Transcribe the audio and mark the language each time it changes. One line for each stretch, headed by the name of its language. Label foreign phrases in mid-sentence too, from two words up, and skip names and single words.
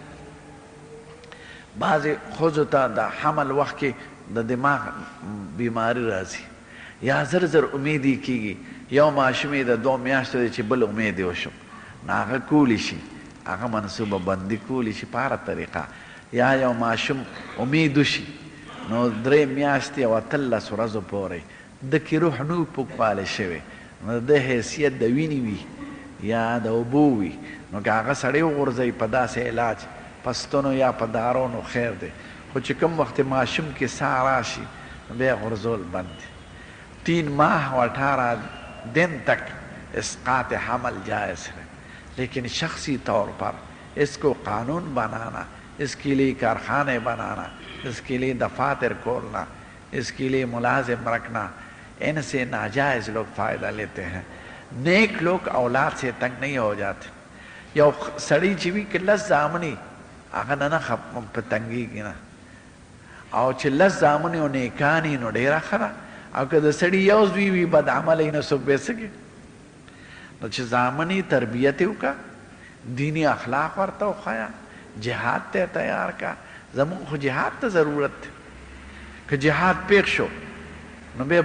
Pashto: بعضې ښځو ته د حمل وخت کې د دماغ بیماری راځي یا زر زر امیدی کیږي یو ماشوم یې د 2 میاشتو دی چې بل امید یې وشو نو هغه کولی شي هغه منصوبه بندي کولی شي په هره طریقه یا یو ماشوم امید وشي نو 3 میاشتې او 18 ورځو پورې د کې روح نو پوکوالی شوی نو د حیثیت د وینې وي یا د اوبو وي نو که هغه سړی وغورځوي په داسې علاج په ستنو یا په دارو نو خیر دی خو چې کوم وخت ماشوم کې ساه راشي بیا غورځول بند دی
Urdu: 3 ماہ و 18 दिन तक اسقاط حمل جائز ہے لیکن شخصی طور پر اس کو قانون بنانا اس کے لیے کارخانے بنانا اس کے لیے دفاتر کھولنا اس کے لیے ملازم رکھنا ان سے ناجائز لوگ فائدہ لیتے ہیں نیک لوگ اولاد سے تنگ نہیں ہو جاتے
Pashto: یو سړی چې وي که 10 زامنې هغه نه په تنګېږي نه او چې 10 زامنې او نیکانې نو ډېره ښه ده او که د سړي یو زوی وي بد عمله یې نو څوک به یې څه نو چې زامنې تربیت یې وکړه دیني اخلاق ورته وښیه جهاد ته تیار کا زمونږ خو جهاد ته ضرورت دی که جهاد پیښ شو نو بیا